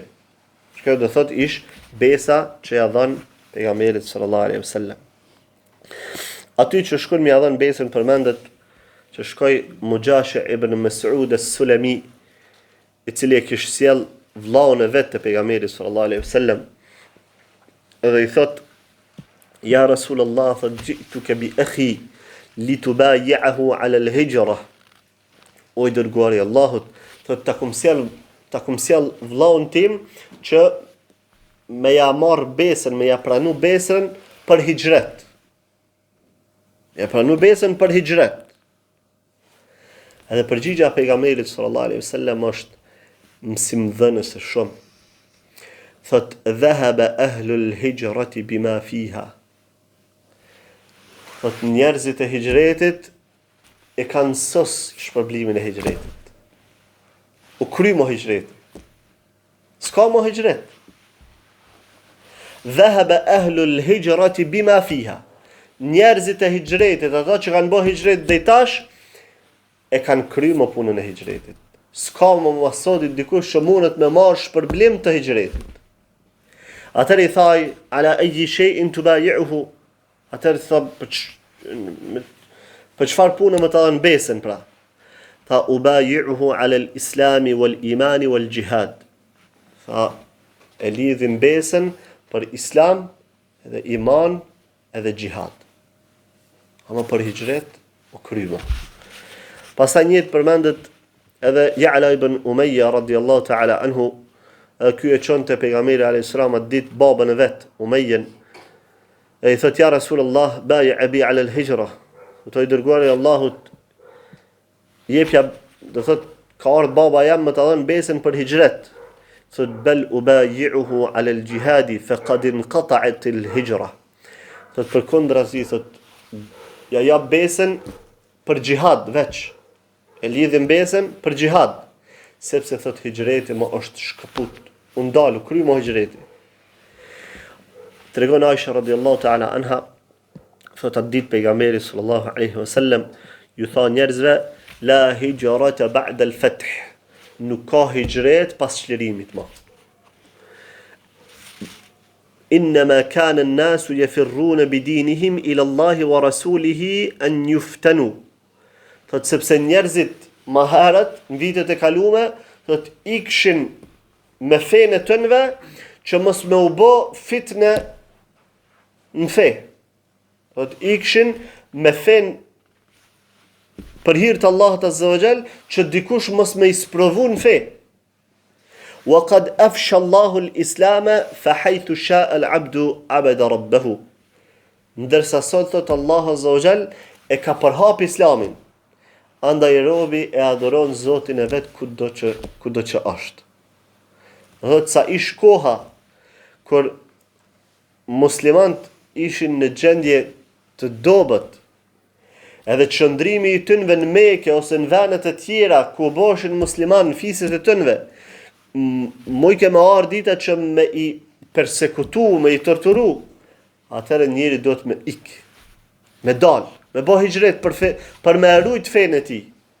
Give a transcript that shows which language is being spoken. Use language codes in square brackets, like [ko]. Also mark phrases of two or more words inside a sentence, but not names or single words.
[sq] Kjo do thot ish besa që ja dhënë pejgamberit [ar] صلى الله عليه وسلم. [sq] Aty që shkon me ja dhënë besën përmendet që shkoi Mujashi ibn Mas'ud as-Sulami, i cili e kishte sjell vllaun e vet të pejgamberit [ar] صلى الله عليه وسلم. [sq] Edhe i thot: [ar] "يا رسول الله قد جئتك بأخي لتبايعه على الهجرة." [sq] O i dërguari i Allahut, thot ta kum sjell vllaun tim që me ja marr besën, me ja pranu besën për hijret. Ja pranu besën për hijret. Edhe përgjigja e pejgamberit [ar] صلى الله عليه وسلم [sq] është mësimdhënëse shumë. Thot: [ar] "ذهب أهل الهجرة بما فيها." [sq] Thot njerëzit e hijretit e kanë sos shpërblimin e hijretit. U kry mo hijret. S'ka mo hijret. [ar] ذهب أهل الهجرة بما فيها. [sq] Njerëzit e hijretit, ata që kanë bë hijret deri tash, e kanë kry më punën e hijretit. S'ka më masodit dikush që mundet me marrë shpërblim të hijretit. Atër i thaj, [ar] على أي شيء تبايعه. [sq] Atër i thaj, për çfarë punë më të dhënë besën pra? [ar] Tha, أبايعه على الإسلام والإيمان والجهاد. [sq] Tha, e lidhin besën për islam, edhe iman, edhe jihad. Ama për hijret, o kryma. Pastaj njët përmendet edhe Ja'la ibn Umayya [ar] رضي الله تعالى عنه, [sq] ky e çon te pejgamberi [ar] عليه السلام [sq] atë ditë babën e vet, Umayyan. E i thot: [ar] "يا رسول الله بايع أبي على الهجرة." [sq] Do i dërguari i Allahut, jepja, do thot, ka ardhur baba jam më të dhënë besën për hijret. Thot: [ar] "بل أبايعه على الجهاد فقد انقطعت الهجرة." [sq] Thot përkundrazi, thot, ja jap besën për jihad veç. E lidhim besën për jihad, sepse thot hijreti më është shkëput, u ndalu, kry më hijreti. Tregon Aisha [ar] رضي الله تعالى عنها, [sq] thot atë ditë pejgamberi [ar] صلى الله عليه وسلم [sq] ju tha njerëzve: [ar] "لا هجرة بعد الفتح." [sq] Nuk ka hijret pas çlirimit më. [ar] "إنما كان الناس يفرون بدينهم إلى الله ورسوله أن يفتنوا." [sq] Thot sepse njerëzit më herët, në vitet e kalume, thot ikshin me fenë e tënve që mos me u bë fitne në fe. Thot ikshin me fenë për hir të Allahut [ar] عز وجل [sq] që dikush mos me isprovu në fe. [ar] وقد أفشى الله الإسلام فحيث شاء العبد عبد ربه. [sq] Ndërsa sot thot Allahu [ar] عز وجل [sq] e ka përhap Islamin. Andaj robi e adoron Zotin e vet kudo që është. Thot sa ish koha kur muslimant ishin në gjendje të dobët, edhe qëndrimi i tynve në Mekë ose në venet e tjera ku boshin musliman në fiset e tynve, mujke me ardh dita që me i persekutu, me i torturu, atëherë njëri do të me ik, me dal, me bo hijret për me rujt fenë e tij.